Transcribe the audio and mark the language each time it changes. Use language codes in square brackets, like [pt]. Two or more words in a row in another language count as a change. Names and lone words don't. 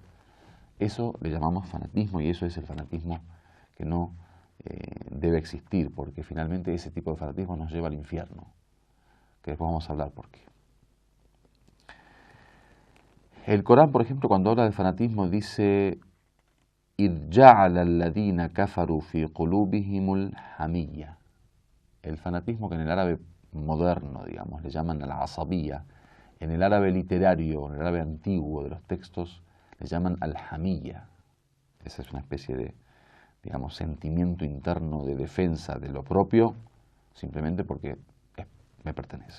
[es] Eso le llamamos fanatismo y eso es el fanatismo que no debe existir, porque finalmente ese tipo de fanatismo nos lleva al infierno, que después vamos a hablar por qué. El Corán, por ejemplo, cuando habla de fanatismo dice [ar] إِذْ جَعَلَ الَّذِينَ كَفَرُوا فِي قُلُوبِهِمُ الْحَمِيَّةَ. [es] El fanatismo que en el árabe moderno, digamos, le llaman al-asabiyya, en el árabe literario, en el árabe antiguo de los textos, le llaman al-hamiyya. Esa es una especie de, digamos, sentimiento interno de defensa de lo propio, simplemente porque me pertenece.